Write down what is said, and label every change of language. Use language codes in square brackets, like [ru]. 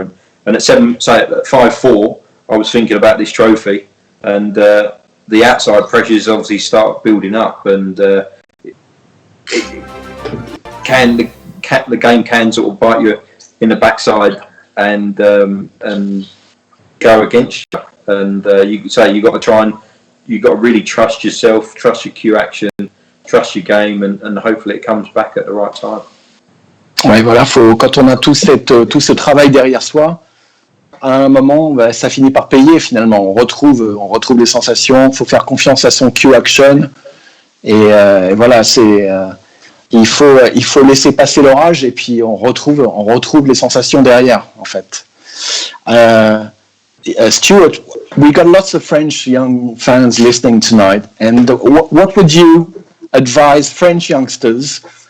[en] And at 5-4, I was thinking about this trophy, and the outside pressures obviously start building up, and the game can sort of bite you in the backside and go against you. And you say you got to really trust yourself, trust your cue action, trust your game, and hopefully it comes back at the right time. [fr] Ouais, voilà, quand on a tout ce travail derrière soi, à un moment, ça finit par payer finalement. On retrouve les sensations. Il faut faire confiance à son cue action. Et voilà, il faut laisser passer l'orage et puis on retrouve les sensations derrière, en fait. [en] Stuart, we got lots of French young fans listening tonight, and what would you advise French youngsters?